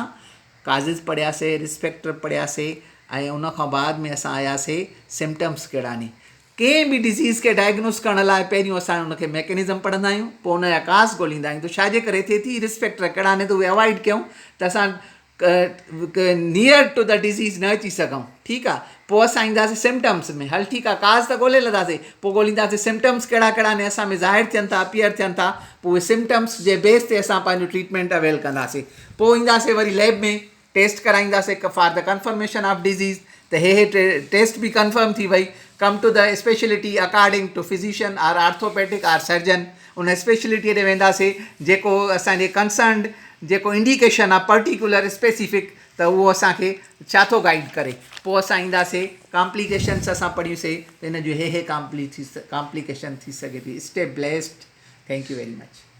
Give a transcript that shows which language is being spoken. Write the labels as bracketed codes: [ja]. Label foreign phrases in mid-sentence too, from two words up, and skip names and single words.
[sd] काज़िस पढ़ियासीं, रिस्पेक्टर पढ़ियासीं, ऐं उनखां बाद में असां आयासीं सिम्टम्स कहिड़ा आहिनि. कंहिं बि डिज़ीज़ खे डायग्नोस करण लाइ पहिरियों असां उनखे मैकेनिज़म पढ़ंदा आहियूं, पोइ उनजा काज़ ॻोल्हींदा आहियूं. त छाजे करे थिए थी? रिस्पेक्टर कहिड़ा आहिनि त उहे अवॉइड कयूं त असां [en] near to the disease [sd] न अची सघूं. ठीकु आहे, पोइ असां ईंदासीं सिम्टम्स में. हल ठीकु आहे, काज़ त ॻोल्हे लथासीं, पोइ ॻोल्हींदासीं सिम्टम्स कहिड़ा आहिनि असां में ज़ाहिर थियनि था, अपीयर थियनि था. पोइ उहे सिम्टम्स जे बेस ते असां पंहिंजो [en] treatment avail [sd] कंदासीं. पोइ ईंदासीं वरी लैब में, टेस्ट कराईंदासीं [en] for the confirmation of disease. [sd] त हे टेस्ट बि कंफर्म थी वई. [en] Come to the speciality according to physician or orthopaedic or surgeon. [sd] उन स्पेशलिटीअ ते वेंदासीं जेको असांजे कंसर्नड जेको इंडिकेशन आहे [en] particular specific, [sd] त उहो असांखे छा थो गाइड करे. पोइ असां ईंदासीं कॉम्प्लिकेशन्स असां पढ़ियूंसीं त हिन जो हे कॉम्प्लिकेशन थी सघे थी. [en] Stay blessed. Thank you very much.